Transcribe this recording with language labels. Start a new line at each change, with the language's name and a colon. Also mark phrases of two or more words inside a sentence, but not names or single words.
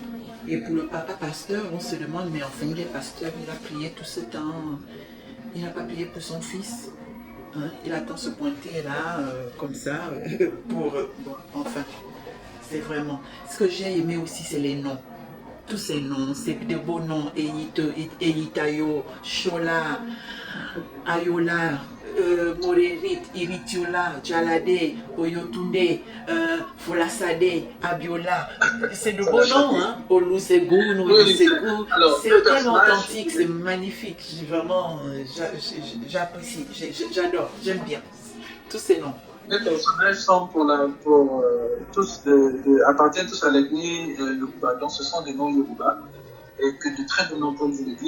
French: Et pour le papa pasteur, on se demande, mais enfin, il est pasteur, il a prié tout ce temps, il n'a pas prié pour son fils. Hein? Il attend se pointer là, comme ça, pour... bon, enfin, c'est vraiment... Ce que j'ai aimé aussi, c'est les noms. Tous ces noms, c'est de beaux noms. Eyitayo, Shola, Ayola, Morerit, Iritiola, Jalade, Oyotunde, Folasade, Abiola. C'est de beaux noms, hein? Olusegun, Olusegun. C'est tellement authentique, c'est magnifique. Vraiment, j'apprécie, j'adore, j'aime bien tous ces noms. Les personnages sont appartiennent tous à l'ethnie Yoruba, donc ce sont des noms Yoruba, et que de très bons noms, comme vous le dites.